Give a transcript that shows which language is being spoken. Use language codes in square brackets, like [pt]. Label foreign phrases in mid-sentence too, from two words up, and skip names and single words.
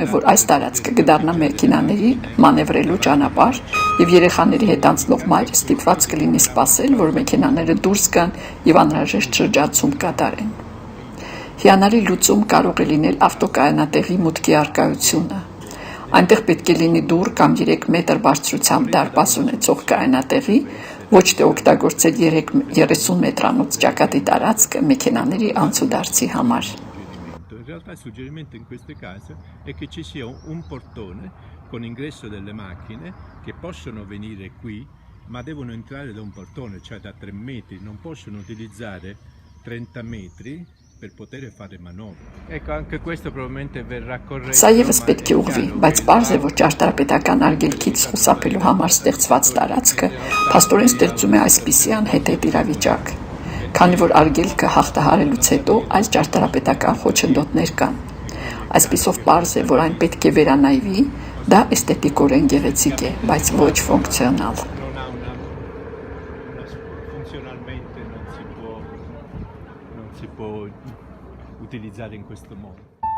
[hy] է, որ այս տարածքը կդառնա մեքենաների մանևրելու ճանապարհ, եւ երեխաների հետ անցնող մայրը ստիպված կլինի սպասել, որ մեքենաները դուրս գան եւ անհրաժեշտ շրջացում կատարեն։ Հիանալի լուծում կարող է լինել ավտոկայանատեղի մուտքի առկայությունը։ Այնտեղ պետք է լինի դուռ կամ 3 մետր բարձրությամբ դարպաս ունեցող կայանատեղի, ոչ թե օգտագործել 30 metranոց ճակատի տարածքը մեքենաների անցուդարձի համար։ [it] In realtà il suggerimento in queste case è che ci sia un portone con ingresso delle macchine che possono venire qui, ma devono entrare da un portone, cioè da 3 metri, non possono utilizzare 30 metri per poter fare manovre. Ecco, anche questo probabilmente verrà corretto. [hy] Սա ևս պետք է ուղղվի, բայց պարզ է, որ ճարտարապետական արգելքից խուսափելու համար ստեղծված տարածքը փաստորեն ստեղծում է այսպիսի անհեթեթ իրավիճակ, քանի որ արգելքը հաղթահարելուց հետո այլ ճարտարապետական խոչընդոտներ կան։ Այսպիսով պարզ է, որ այն պետք է վերանայվի, դա էսթետիկորեն գեղեցիկ է, բայց ոչ ֆունկցիոնալ։ [it] Funzionalmente non si può utilizzare in questo modo.